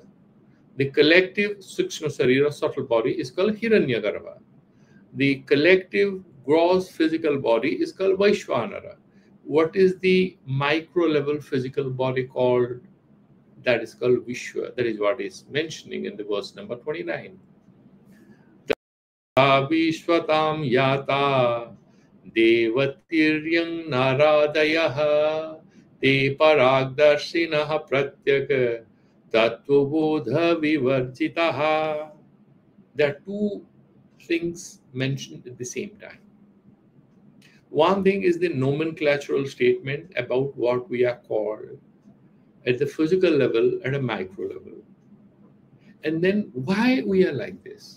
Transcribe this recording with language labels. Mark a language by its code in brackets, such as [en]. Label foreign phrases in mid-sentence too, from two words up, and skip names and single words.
[en] The collective [sa] सूक्ष्म शरीर, [en] subtle body, is called Hiranyagarbha. The collective gross physical body is called Vaishvanara. What is the micro level physical body called? That is called Vishwa. That is what is mentioning in the verse number 29. [sa] विश्वतां यत देवतिर्यङ् नरादयः ते पराग्दर्शिनः प्रत्यक् तत्त्वबोध विवर्जिताः. There are two things mentioned at the same time. One thing is the nomenclatural statement about what we are called at the physical level, at a micro level. And then why we are like this.